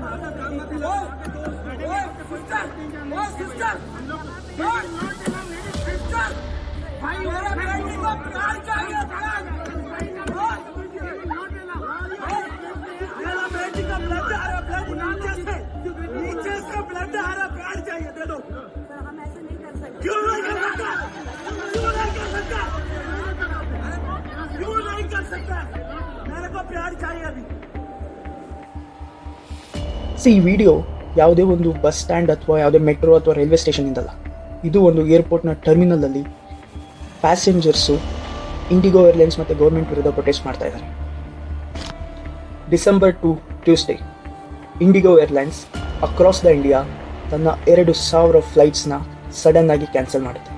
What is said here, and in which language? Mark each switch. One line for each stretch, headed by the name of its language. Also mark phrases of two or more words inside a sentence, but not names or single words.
Hindi: सिस्टर भाई मेरा बेटी को प्यार चाहिए, मेरा बेटी का ब्लड आ रहा, ब्लड नीचे से ब्लड आ रहा, प्यार चाहिए, दे दो। हम ऐसे नहीं कर सकते। क्यों नहीं कर सकता? क्यों नहीं कर सकता? क्यों नहीं कर सकता? मेरे को प्यार चाहिए अभी।
Kannada: ಈ ವಿಡಿಯೋ ಯಾವುದೇ ಒಂದು
English: bus stand
Kannada: ಅಥವಾ ಯಾವುದೇ ಮೆಟ್ರೋ ಅಥವಾ
English: railway station
Kannada: ಇಂದಲ್ಲ. ಇದು ಒಂದು ಏರ್ಪೋರ್ಟ್ನ ಟರ್ಮಿನಲಲ್ಲಿ ಪ್ಯಾಸೆಂಜರ್ಸು ಇಂಡಿಗೋ ಏರ್ಲೈನ್ಸ್ ಮತ್ತು ಗೌರ್ಮೆಂಟ್ ವಿರುದ್ಧ ಪ್ರೊಟೆಸ್ಟ್ ಮಾಡ್ತಾ ಇದ್ದಾರೆ.
English: December 2 Tuesday
Kannada: ಇಂಡಿಗೋ ಏರ್ಲೈನ್ಸ್
English: across the India
Kannada: ತನ್ನ 2,000 ಫ್ಲೈಟ್ಸ್ನ ಸಡನ್ ಆಗಿ ಕ್ಯಾನ್ಸಲ್ ಮಾಡುತ್ತೆ.